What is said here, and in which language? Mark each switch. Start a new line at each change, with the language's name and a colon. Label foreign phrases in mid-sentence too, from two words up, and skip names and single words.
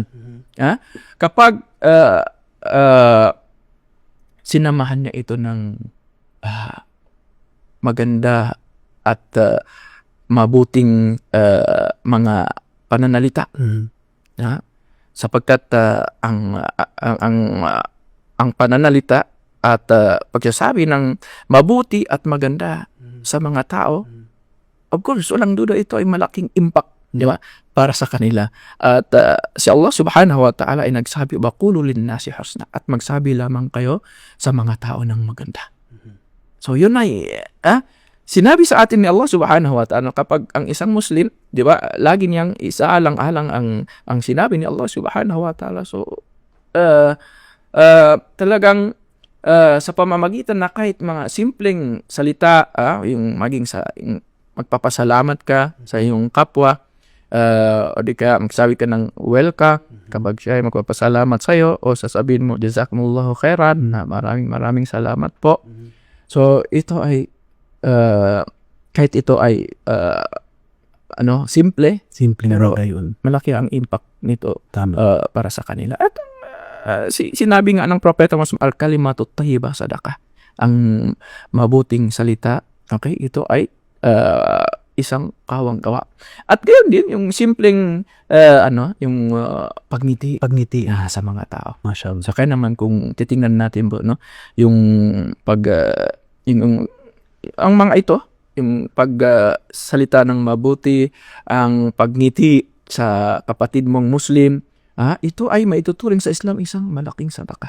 Filipino: Kapag sinamahan niya ito ng maganda at mabuting mga pananalita, sapagkat ang pananalita at pagsasabi ng mabuti at maganda sa mga tao,
English: of course,
Filipino: walang duda, ito ay malaking impact, di ba, para sa kanila. At si
Arabic: الله سبحانه وتعالى
Filipino: ay nagsabi,
Arabic: "وقولوا للناس حسنا,"
Filipino: at magsabi lamang kayo sa mga tao ng maganda. So yun ay sinabi sa atin ni
Arabic: الله سبحانه وتعالى,
Filipino: kapag ang isang Muslim, di ba, lagi niyang isaalang-alang ang sinabi ni
Arabic: الله سبحانه وتعالى.
Filipino: So talagang sa pamamagitan na kahit mga simpleng salita, yung yung magpapasalamat ka sa iyong kapwa, o di kaya magsabi ka ng welcome kapag siya ay magpapasalamat sa iyo, o sasabihin mo
Arabic: جزاكم الله خيرا,
Filipino: na maraming salamat po. So ito ay kahit ito ay simple pero yun, malaki ang impact nito para sa kanila. At sinabi nga ng propeta Muhammad,
Arabic: الكلمة الطيبة صدقة,
Filipino: ang mabuting salita, okay, ito ay isang kawang gawa. At gayon din yung simpleng yung pagngiti sa mga tao. Mashallah. So kaya naman kung titingnan natin po, yung Yung, ang mga ito, yung pagsalita ng mabuti, ang pagngiti sa kapatid mong Muslim, ito ay maituturing sa Islam isang malaking sadaka.